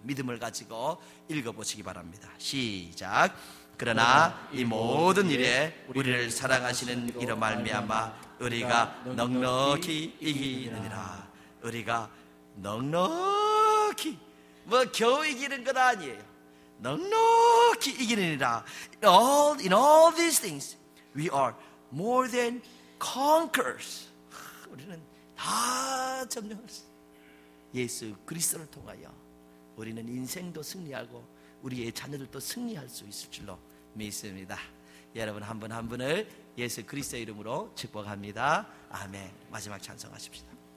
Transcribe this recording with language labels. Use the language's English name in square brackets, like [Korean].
[Korean] 믿음을 가지고 읽어보시기 바랍니다. 시작. 그러나 이 모든 일에 우리를 사랑하시는 이로 말미암아 우리가 넉넉히 이기느니라. 우리가 넉넉히, 뭐 겨우 이기는 건 아니에요. 넉넉히 이기느니라. [English] In all these things we are more than conquerors. [Korean] 우리는 다 점령할 수 있어요. 예수 그리스도를 통하여 우리는 인생도 승리하고 우리의 자녀들도 승리할 수 있을 줄로 믿습니다. 여러분 한 분 한 분을 예수 그리스도의 이름으로 축복합니다. 아멘. 마지막 찬송하십시다.